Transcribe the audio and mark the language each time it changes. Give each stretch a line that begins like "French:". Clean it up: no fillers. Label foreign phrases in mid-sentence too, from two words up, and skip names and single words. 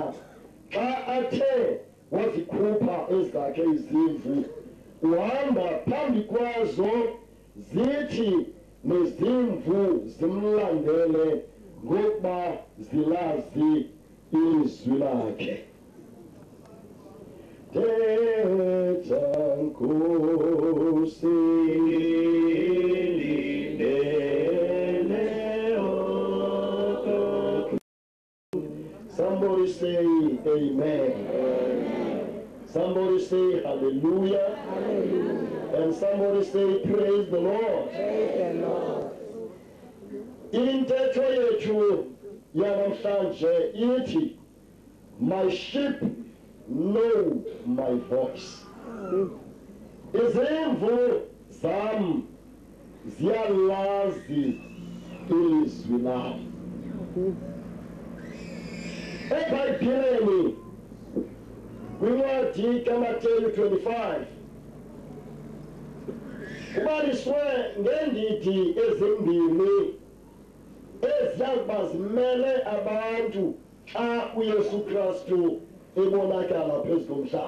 Xhosa: Xa athe wazikhupha ezakhe izimvu, uhamba phambi kwazo, zithi nezimvu zimlandele ngokuba zilazi ilizwi lakhe. Thetha Nkosi
English: Somebody say amen. Somebody say hallelujah. Hallelujah. And somebody say praise the Lord. Praise the Lord.
Xhosa: Intetho yethu yanamhlanje ithi,
English: my sheep know my voice.
Xhosa: Izimvu zam ziyalazi ilizwi lam. eBhayibhelini kwincwadi kaMateyu 25 kubaliswe ngendidi ezimbini eziyakuba zimele abantu xa uYesu Kristu ebonakala phezu komhlaba.